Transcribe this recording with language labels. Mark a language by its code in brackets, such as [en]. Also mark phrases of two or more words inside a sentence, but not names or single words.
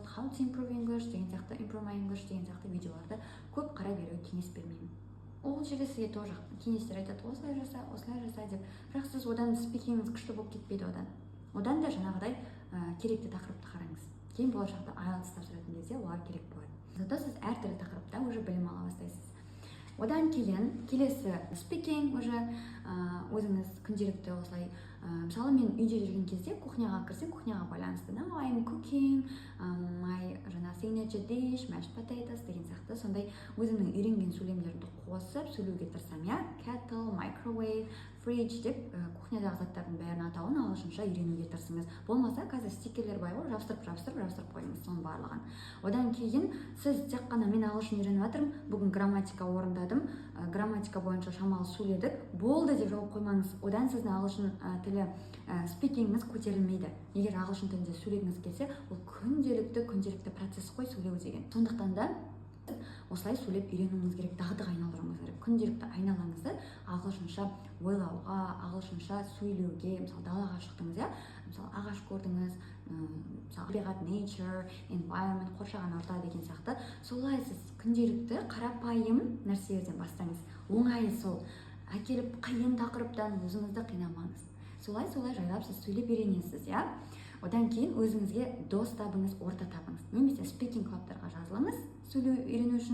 [en] how to improve English [kk] деген сияқты, [en] improve my English [kk] деген сияқты видеоларды көп қарай беруге кеңес бермеймін. Ол жерде сізге тоже кеңестер айтады, осылай жаса деп. Бірақ сіз одан спикингіңіз күшті болып кетпейді одан да жаңағыдай керекті тақырыпты қараңыз. Кейін болашақта IELTS тапсыратын кезде олар керек болады. Зато сіз әртүрлі тақырыпта уже білім ала бастайсыз. Одан кейін келесі спикинг уже өзіңіз күнделікті осылай, мысалы мен үйде жүрген кезде кухняға кірсем, кухняға байланысты. [en] Now I'm cooking, my signature dish, mashed potatoes [kk] деген сияқты сондай өзімнің үйренген сөйлемдерімді қосып сөйлеуге тырысамын, иә? [en] Kettle, microwave, fridge [kk] деп кухнядағы заттардың бәрін атауын ағылшынша үйренуге тырысыңыз. Болмаса қазір стикерлер бар ғой, жабыстырып қойыңыз соның барлығын. Одан кейін сіз тек қана мен ағылшын үйреніп жатырмын, бүгін грамматика орындадым, грамматика бойынша шамалы сөйледік, болды деп жауап қоймаңыз. Одан сіздің ағылшын тілі спикингіңіз көтерілмейді. Егер ағылшын тілінде сөйлегіңіз келсе, ол күнделікті процесс қой сөйлеу деген. Сондықтан да осылай сөйлеп үйренуіңіз керек, дағдыға айналдыруыңыз керек. Күнделікті айналаңызды ағылшынша ойлауға, ағылшынша сөйлеуге, мысалы далаға шықтыңыз, иә? Мысалы ағаш көрдіңіз, мысалы табиғат, [en] nature, environment, [kk] қоршаған орта деген сияқты. Солай сіз күнделікті қарапайым нәрселерден бастаңыз. Оңай сол. Әкеліп қиын тақырыптан өзіңізді қинамаңыз. Солай жайлап сіз сөйлеп үйренесіз, иә? Одан кейін өзіңізге дос табыңыз, орта табыңыз. Немесе спикинг клубтарға жазылыңыз, сөйлеу үйрену үшін.